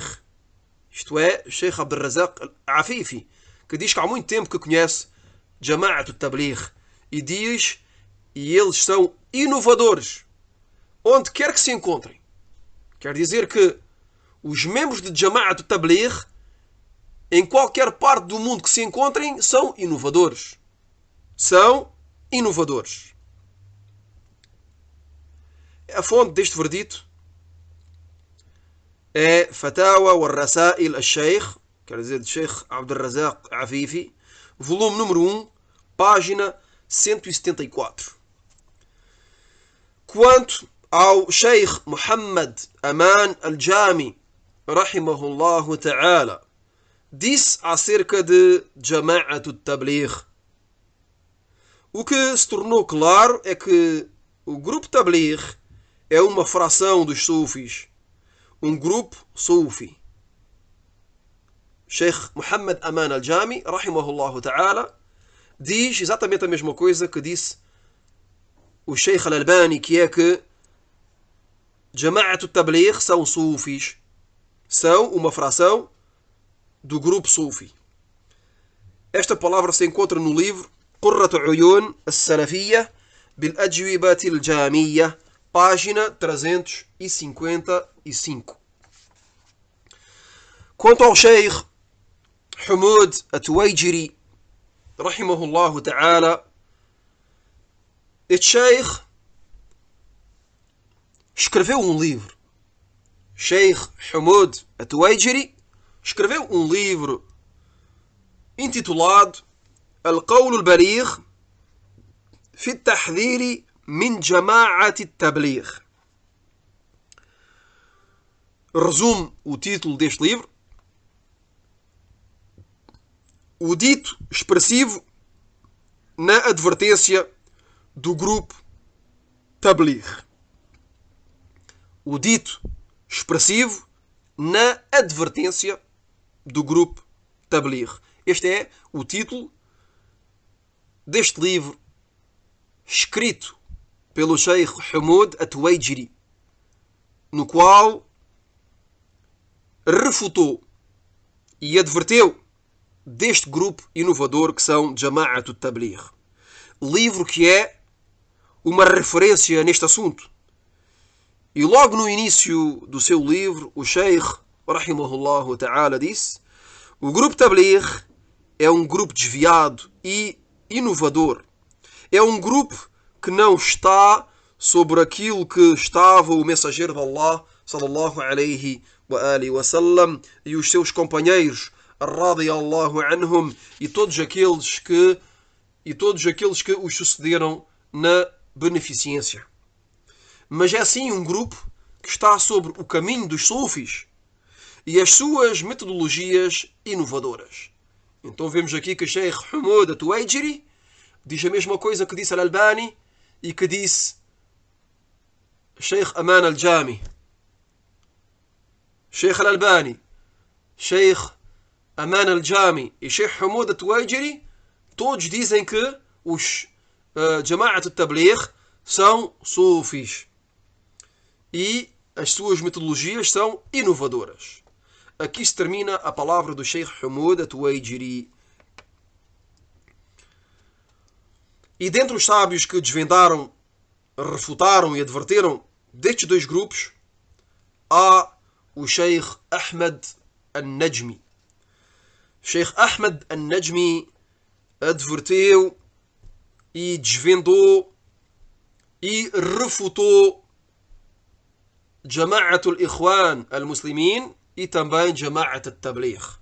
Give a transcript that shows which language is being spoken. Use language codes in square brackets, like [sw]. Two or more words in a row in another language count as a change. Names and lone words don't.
[pt] Isto é, Sheikh Abdul Razak Afifi, que diz que há muito tempo que conhece Jama'at Tabligh, e diz: e eles são inovadores onde quer que se encontrem. Quer dizer que os membros de Jama'at al-Tabligh, em qualquer parte do mundo que se encontrem, são inovadores. São inovadores. A fonte deste verdito é Fatawa wa Rasail al-Sheikh, quer dizer, de Sheikh Abdul Razak Afifi, volume número 1, página 174. Quanto ao Sheikh Muhammad Aman al-Jami, [ar] رحمه الله تعالى, [pt] disse acerca de Jama'at al-Tabligh, o que se tornou claro é que o grupo Tabligh é uma fração dos Sufis, um grupo Sufi. Sheikh Muhammad Aman al-Jami, [ar] رحمه الله تعالى, [pt] diz exatamente a mesma coisa que disse o Sheikh al-Albani, que é que Jama'at al-Tabligh são Sufis, são uma fração do grupo Sufi. Esta palavra se encontra no livro Qurrat Uyun al-Salafiyya bil-Ajwibat al-Jamiyya, página 355. Quanto ao Sheikh Hamoud al-Tuwaijiri, [ar] رحمه الله تعالى, [pt] este Sheikh escreveu um livro. Sheikh Hamoud al-Tuwaijiri escreveu um livro intitulado Al-Qawl al-Baligh fi at-Tahdhir min Jama'at al-Tabligh. Resume o título deste livro: o dito expressivo na advertência do grupo Tabligh. O dito expressivo na advertência do grupo Tabligh. Este é o título deste livro, escrito pelo Sheikh Hamoud al-Tuwaijiri, no qual refutou e adverteu deste grupo inovador que são Jama'at al-Tabligh. Livro que é uma referência neste assunto. E logo no início do seu livro, o Sheikh, [ar] رحمه الله تعالى, [pt] disse: o grupo Tabligh é um grupo desviado e inovador. É um grupo que não está sobre aquilo que estava o mensageiro de Allah, [ar] صلى الله عليه وعلى آله وسلم, [pt] e os seus companheiros, [ar] رضي الله عنهم, [pt] e todos aqueles que os sucederam na beneficência. Mas é sim um grupo que está sobre o caminho dos Sufis e as suas metodologias inovadoras. Então vemos aqui que Sheikh Hamoud al-Tuwaijiri diz a mesma coisa que disse al-Albani e que disse Sheikh Aman al-Jami. Sheikh al-Albani, Sheikh Aman al-Jami e Sheikh Hamoud al-Tuwaijiri todos dizem que os Jama'at al-Tabligh são Sufis e as suas metodologias são inovadoras. Aqui se termina a palavra do Sheikh Hamoud al-Tuwaijiri. E dentre os sábios que desvendaram, refutaram e adverteram destes dois grupos, há o Sheikh Ahmad al-Najmi. Sheikh Ahmad al-Najmi adverteu e desvendou e refutou Jama'at al-Ikhwan al-Muslimin e também Jama'at al-Tabligh.